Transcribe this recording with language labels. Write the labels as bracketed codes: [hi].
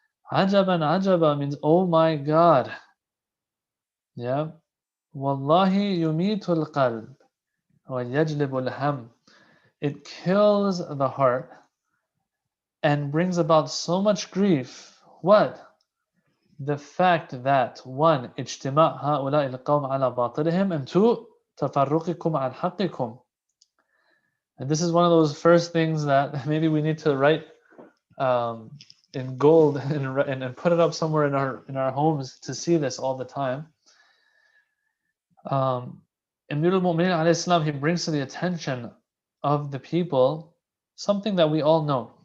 [ar] Ajaban ajaba [en] means, oh my God. Yeah. [ar] Wallahi yumitul qalb wa yajlibul ham. [en] It kills the heart and brings about so much grief. What? The fact that, one, [ar] اجتماع هؤلاء القوم على باطلهم, [en] and two, [ar] تفرقكم عن حقكم. [en] And this is one of those first things that maybe we need to write in gold and put it up somewhere in our homes to see this all the time. Amir al-Mu'mineen alayhi salam, he brings to the attention of the people something that we all know.